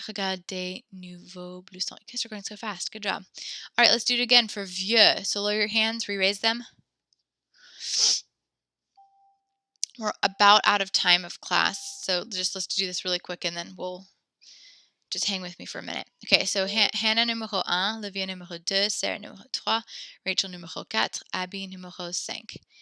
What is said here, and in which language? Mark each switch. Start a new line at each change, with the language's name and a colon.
French: Regarde des nouveaux blousons.
English: You guys are going so fast. Good job. All right, let's do it again for vieux. So lower your hands, re-raise them. We're about out of time of class, so let's do this really quick and then we'll just hang with me for a minute. Okay, so Hannah numéro 1, Olivia numéro 2, Sarah numéro 3, Rachel numéro 4, Abby numéro 5.